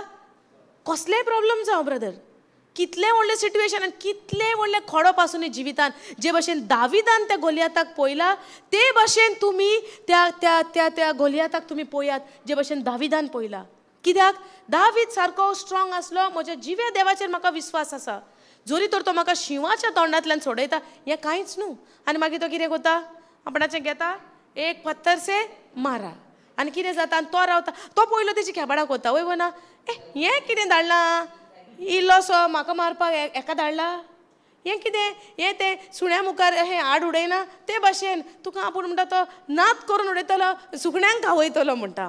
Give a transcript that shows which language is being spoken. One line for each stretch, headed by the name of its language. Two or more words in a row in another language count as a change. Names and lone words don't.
Konkani: कसलेय प्रॉब्लम जावं ब्रदर, कितले व्हडले सिट्युएशन आनी कितले व्हडले खडप आसूं न्ही जिवितान, जे भाशेन दाविदान त्या गोलियाताक पळयला, ते भाशेन तुमी त्या त्या त्या त्या गोलियाताक तुमी पळयात जे भाशेन दाविदान पळयला. कित्याक दावीद सारको स्ट्रॉंग आसलो. म्हज्या जिव्या देवाचेर म्हाका विश्वास आसा. जोरी तर तो म्हाका शिवाच्या तोंडांतल्यान सोडयता, हें कांयच न्हू. आनी मागीर तो कितें करता, आपणाचें घेता,
Hindi: एक पत्थर से मारा,
Konkani: आनी कितें जाता, आनी तो रावता. तो पयलो तेजी खेबाडा कोता, वय ना, हें कितें धाडलां, इल्लोसो म्हाका मारपाक हेका धाडला, हें कितें, हें तें सुण्या मुखार हें हाड उडयना ते भाशेन तुका आपूण म्हणटा तो नात करून उडयतलो, सुकण्यांक खावयतलो म्हणटा.